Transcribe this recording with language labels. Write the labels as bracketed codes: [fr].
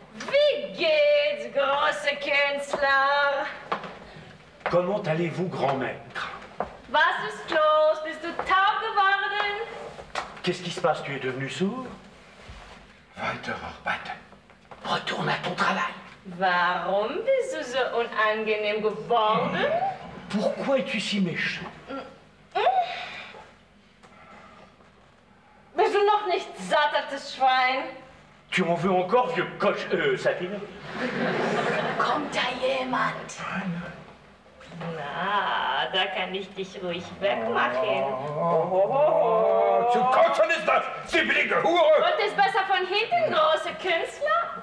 [de] Wie geht's, große Künstler? [fr] Comment allez-vous, grand maître? [de] Was ist los? Bist du taub geworden? [fr] Qu'est-ce qui se passe? Tu es devenu sourd? [de] Weiter, weiter. [fr] Retourne à ton travail. [de] Warum bist du so unangenehm geworden? [fr] Pourquoi es-tu si méchant? [de] Bist du noch nicht satt, altes Schwein? [fr] Tu en veux encore, vieux coche, Satine? [de] Kommt da jemand? Na, da kann ich dich ruhig wegmachen. Zu kotzen ist das, Sie billige Hure! Und ist besser von hinten, große Künstler?